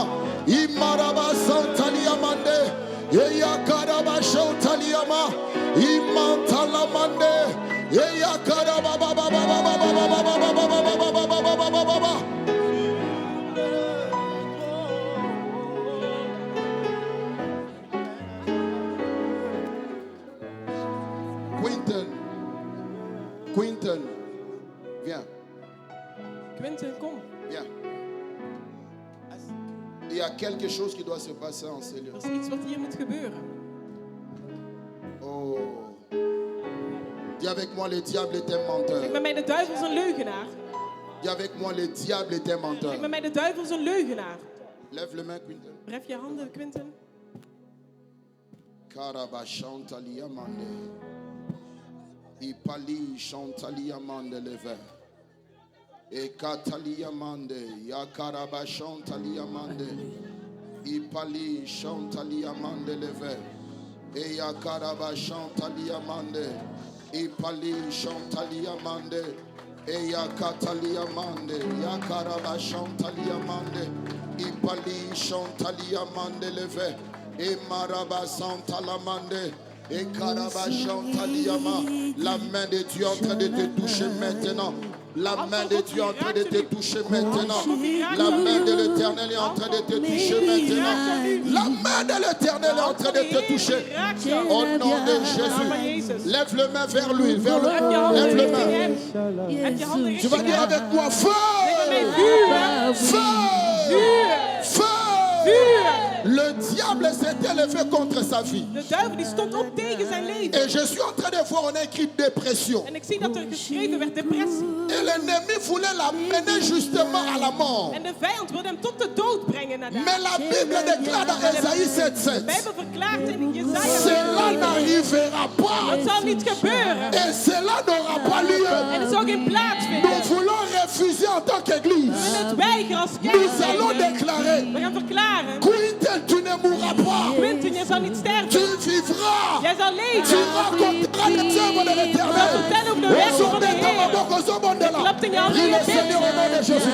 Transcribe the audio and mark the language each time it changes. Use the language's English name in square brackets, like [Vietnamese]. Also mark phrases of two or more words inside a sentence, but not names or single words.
[French] Imaraba Santalia Mande, Eya Karaba Shantalia ma, Imantala Mande, Eya Karaba Baba Baba Baba Baba Baba Baba. Quinton, viens, [Dutch] Quinten, kom. [French] viens. Il y a quelque chose qui doit se passer en ce lieu. [Dutch] Er is iets wat hier moet gebeuren. Oh. [French] Dis avec moi, le diable est un menteur. [Dutch] Zeg met mij, de duivel is een leugenaar. [French] Dis avec moi, le diable est un menteur. [Dutch] Zeg met mij, de duivel is een leugenaar. [French] Lève le main, Quinton. [Dutch] Bref je handen, Quinten. Karabashantalia mande. Ipali Shantalia mande leve. E Katalia mande. Ya Karabashantalia mande. Ipali Shantalia mande leve. E ya Karabashantalia mande. Ipali Shantalia mande. Eya katalia mande, yakaraba chantalia mande, ipali chantalia mande leve, e maraba santala mande, et karaba chantalia ma. [French] La main de Dieu est en train de te toucher maintenant. La main de Dieu est en train de te toucher maintenant. La main de l'Éternel est en train de te toucher maintenant. La main de l'Éternel est en train de te toucher. Au nom de Jésus. Lève le main vers lui. Vers le... Lève le main. Tu vas dire avec moi, feu! Feu! Feu! Le diable s'est élevé contre sa vie. [Dutch] De duivel die stond op tegen zijn leven. [French] Et je suis en train de voir, on a écrit dépression. [Dutch] En ik zie dat er geschreven werd depressie. [French] Et l'ennemi voulait l'amener justement à la mort. [Dutch] En de vijand wilde hem tot de dood brengen naar daar. [French] Mais la Bible déclare dans Ésaïe 7:7. [Dutch] De Bijbel verklaart in Jesaja [French] Cela n'arrivera pas. [Dutch] dat zal niet gebeuren. [French] Et cela n'aura pas lieu. [Dutch] En er zal geen plaats [French] Nous [Dutch] vinden. [French] voulons refuser en tant [Dutch] We [French] qu'église. [Dutch] willen het weigeren als [French] Nous allons [Dutch] kerk. [French] déclarer, [Dutch] We gaan verklaren. [French] Quintel, tu ne mourras pas. [Dutch] Quinten, je zal niet [French] Tu [Dutch] sterven. [French] vivras. [Dutch] Jij zal [French] Tu [Dutch] leven. [French] raconteras les œuvres de [Dutch] Je zal [French] l'Éternel. [Dutch] vertellen over de werken van de Heer. Klapt in je handen in [French] Prie le [Dutch] je [French] Seigneur au nom de Jésus.